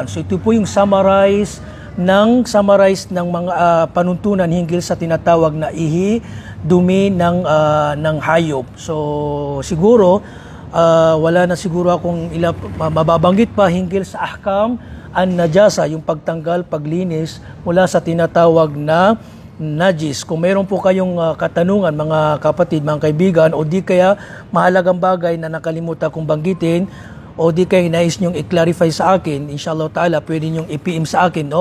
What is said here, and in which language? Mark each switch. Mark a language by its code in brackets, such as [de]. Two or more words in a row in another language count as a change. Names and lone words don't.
[tl] So ito po yung summarize ng mga panuntunan hinggil sa tinatawag na ihi, dumi ng hayop. So siguro wala na siguro akong mababanggit pa hinggil sa [ar] أحكام النجاسة, [tl] yung pagtanggal, paglinis mula sa tinatawag na najis. Kung meron po kayong katanungan, mga kapatid, mga kaibigan, o di kaya mahalagang bagay na nakalimutan kong banggitin, o di kaya nais nyong i-clarify sa akin, [ar] إن شاء الله تعالى, [tl] pwede nyong i-PM sa akin, no?